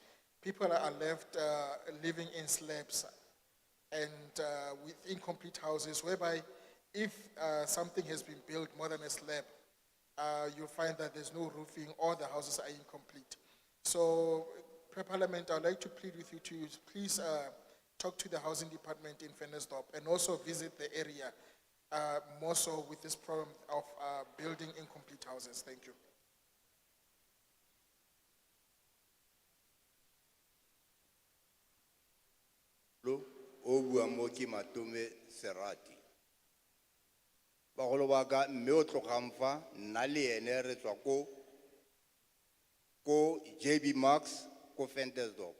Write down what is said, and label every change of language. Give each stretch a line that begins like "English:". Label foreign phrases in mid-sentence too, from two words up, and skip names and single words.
English: People are left living in slabs and with incomplete houses, whereby if something has been built more than a slab, you'll find that there's no roofing or the houses are incomplete. So, Parliament, I'd like to plead with you to please talk to the housing department in Klerksdorp and also visit the area more so with this problem of building incomplete houses. Thank you.
Tswana: O bua mo ke Matome Serati. Bagolo ba ka mme o tlogang fa nna le ene re tswa ko JB Max ko Klerksdorp.